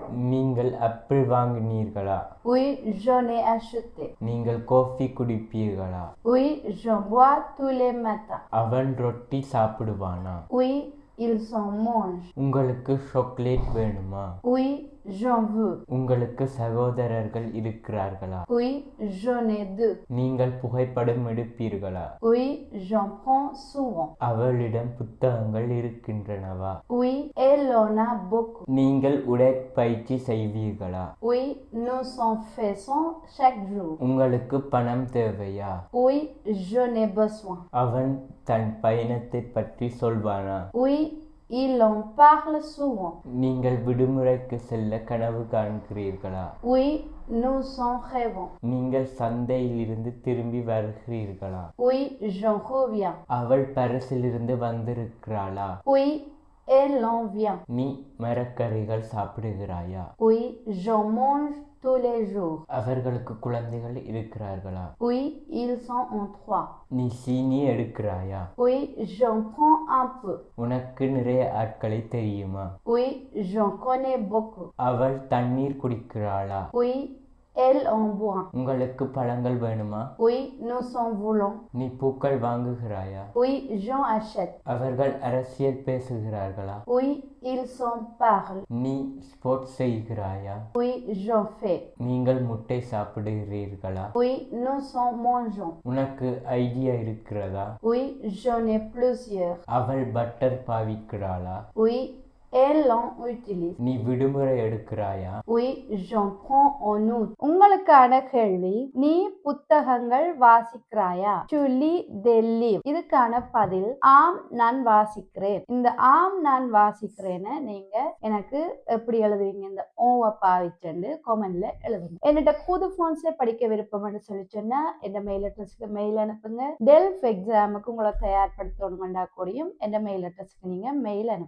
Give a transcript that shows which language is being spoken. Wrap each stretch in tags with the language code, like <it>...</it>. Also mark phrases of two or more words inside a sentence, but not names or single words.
<ta>நீங்கள் ஆப்பிள் வாங்கினீர்களா?</ta> <fr>Oui, j'en ai acheté.</fr> <ta>நீங்கள் காஃபி குடிப்பீர்களா?</ta> <fr>Oui, j'en bois tous les matins.</fr> <ta>அவன் ரொட்டி சாப்பிடுவானா?</ta> <fr>Oui, ils en mangent.</fr> <ta>உங்களுக்கு சாக்லேட் வேணுமா?</ta> <fr>Oui, j'en veux.</fr> <ta>உங்களுக்கு சகோதரர்கள் இருக்கிறார்களா?</ta> <fr>Oui, j'en ai deux.</fr> <ta>நீங்கள் புகைப்படம் எடுப்பீர்களா?</ta> <fr>Oui, j'en prends souvent.</fr> <ta>அவளிடம் புத்தகங்கள் இருக்கின்றனவா?</ta> <fr>Oui, elle en a beaucoup.</fr> <ta>நீங்கள் உடற்பயிற்சி செய்வீர்களா?</ta> <fr>Oui, nous en faisons chaque jour.</fr> <ta>உங்களுக்கு பணம் தேவையா?</ta> <fr>Oui, j'en ai besoin.</fr> <ta>அவன் தன் பயணத்தை பற்றி சொல்வானா?</ta> <fr>Oui, il en parle souvent.</fr> <ta>நீங்கள் விடுமுறைக்கு செல்ல கனவு காண்கிறீர்களா?</ta> <fr>Oui, nous en rêvons.</fr> <ta>நீங்கள் சந்தையிலிருந்து திரும்பி வருகிறீர்களா?</ta> <fr>Oui, j'en reviens.</fr> <ta>அவள் பரிசிலிருந்து வந்திருக்கிறாளா?</ta> <fr>Oui, elle en vient.</fr> <ta>நீ மரக்கறிகள் சாப்பிடுகிறாயா?</ta> <fr>Oui, j'en mange tous les jours.</fr> <ta>அவர்களுக்கு குழந்தைகள் இருக்கிறார்களா?</ta> <fr>Oui, ils sont en 3.</fr> <ta>நீ சீனி எடுக்கிறாயா?</ta> <fr>Oui, j'en prends un peu.</fr> <ta>உனக்கு நிறைய ஆட்களை தெரியுமா?</ta> <fr>Oui, j'en connais beaucoup.</fr> <ta>அவள் தண்ணீர் குடிக்கிறாளா?</ta> <fr>Oui, elle en boit.</fr> <ta>உங்களுக்கு பழங்கள் வேணுமா?</ta> <fr>Oui, nous en voulons.</fr> <ta>நீ பூக்கள் வாங்குகிறாயா?</ta> <fr>Oui, j'en achète.</fr> <ta>அவர்கள் அரசியல் பேசுகிறார்களா?</ta> <fr>Oui, ils en parlent.</fr> <ta>நீ ஸ்போர்ட்ஸ் செய்கிறாயா?</ta> <fr>Oui, j'en fais.</fr> <ta>நீங்கள் முட்டை சாப்பிடுகிறீர்களா?</ta> <fr>Oui, nous en mangeons.</fr> <ta>உனக்கு ஐடியா இருக்கிறதா?</ta> <fr>Oui, j'en ai plusieurs.</fr> <ta>அவள் பட்டர் பாவிக்கிறாளா?</ta> <fr>Oui, elle en utilise.</fr> <ta>நீ விடுமுறை எடுக்கிறாயா?</ta> <fr>Oui, j'en prends en août.</fr> <ta>உங்களுக்கான கேள்வி, நீ புத்தகங்கள் வாசிக்கிறாயா?</ta> <fr>Tu lis des livres.</fr> <ta>இதுக்கான பதில் ஆம், நான் வாசிக்கிறேன். இந்த ஆம், நான் வாசிக்கிறேன்னு நீங்க எனக்கு எப்படி எழுதுவீங்க? இந்த ஓவ பாவிச்சண்டு கமெண்ட்ல எழுதுங்க. என்னோட புது போன்ஸ்ல படிக்க விருப்பம்னு சொல்லி சொன்னா என்</ta> <en>mail address</en> <ta>மெயில் அனுப்புங்க. டெல்ஃப் எக்ஸாமுக்கு உங்களை தயார்படுத்தணும்னா கூடியும் என்</ta> <en>mail address</en> <ta>நீங்க மெயில் அனுப்புங்க.</ta>